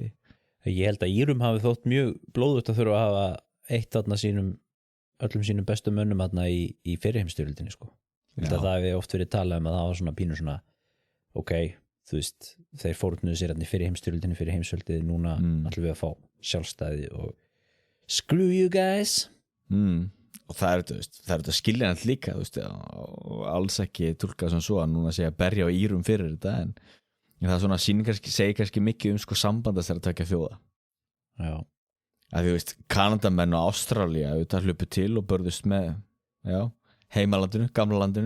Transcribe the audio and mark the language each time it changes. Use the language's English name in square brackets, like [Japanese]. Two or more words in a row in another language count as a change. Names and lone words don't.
[Icelandic] Ég held að Írum hafi þótt mjög blóðugt að þurfa að hafa eitt þarna öllum sínum bestu mönnum þarna í fyrri heimsstyrjöldinni sko. Ég held að það hefði oft verið talað að það var svona pínu svona ok, þú veist, þeir fórnuðu sér fyrir heimsstyrjöldinni núna ætlum við að fá sjálfstæði og [English] screw you guys [Icelandic] og það er skiljanlegt líka, þú veist, og alls ekki túlkað sem svo að núna sé að berja á Írum fyrir þetta en það er svona segir kannski mikið sko sambandast að taka þjóða já að þú veist, Kanadamenn og Ástralía auðvitað hlupu til og börðust með heimalandinu, gamla landinu